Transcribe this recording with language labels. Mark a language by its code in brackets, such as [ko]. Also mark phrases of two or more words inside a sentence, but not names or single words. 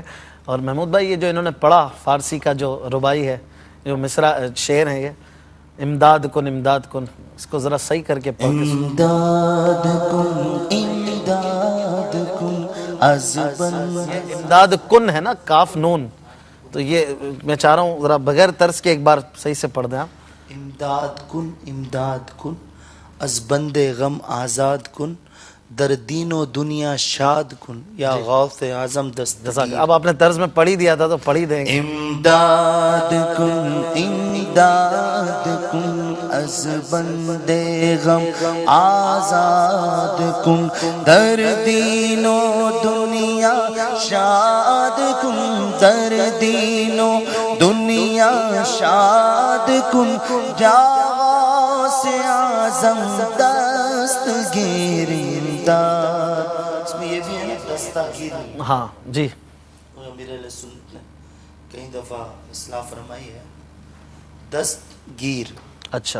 [ur] اور محمود بھائی یہ جو انہوں نے پڑھا فارسی کا جو ربائی ہے، جو مصرع شعر ہے، یہ [fa] امداد کن امداد کن، [ur] اس کو ذرا صحیح کر کے پڑھ کے [fa] امداد کن از بندے، امداد کن [ur] ہے نا، کاف نون، تو یہ میں چاہ رہا ہوں ذرا بغیر طرز کے ایک بار صحیح سے پڑھ دیں آپ۔ [fa] امداد کن از بند غم آزاد کن، در دین و دنیا شاد کن، یا غوث اعظم دستگیر۔ [ur] اب آپ نے طرز میں پڑھ ہی دیا تھا تو پڑھ ہی دیں گے۔ [fa] امداد کن از بند غم آزاد کن، در دین و دنیا شاد کن، در دین و دنیا شاد کن، یا غوث اعظم دستگیر۔ [ur] امداد اس میں یہ بھی ہے نا دستگیر، ہاں جی، میرے علیہ سنت نے کئی دفعہ اصلاح فرمائی ہے، دستگیر، اچھا